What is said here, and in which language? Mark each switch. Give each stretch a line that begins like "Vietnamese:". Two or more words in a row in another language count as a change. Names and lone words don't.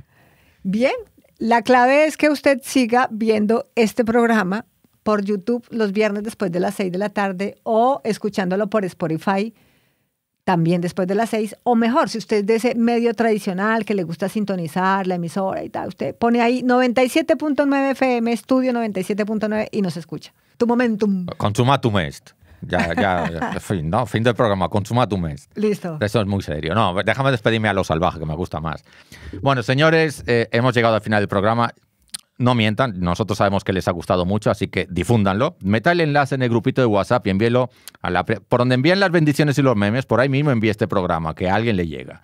Spanish: Bien, la clave es que usted siga viendo este programa por YouTube los viernes después de las 6 de la tarde o escuchándolo por Spotify también después de las 6, o mejor, si usted es de ese medio tradicional que le gusta sintonizar la emisora y tal, usted pone ahí 97.9 FM, Estudio 97.9 y nos escucha. Tu momentum.
Latin: Consumatum est.
Spanish: Ya, fin del programa,
Latin: consumatum est.
Spanish: Listo. Eso es muy serio. No, déjame despedirme a lo salvaje, que me gusta más. Bueno, señores, hemos llegado al final del programa. No mientan, nosotros sabemos que les ha gustado mucho, así que difúndanlo. Meta el enlace en el grupito de WhatsApp y envíelo por donde envíen las bendiciones y los memes, por ahí mismo envíe este programa, que a alguien le llega.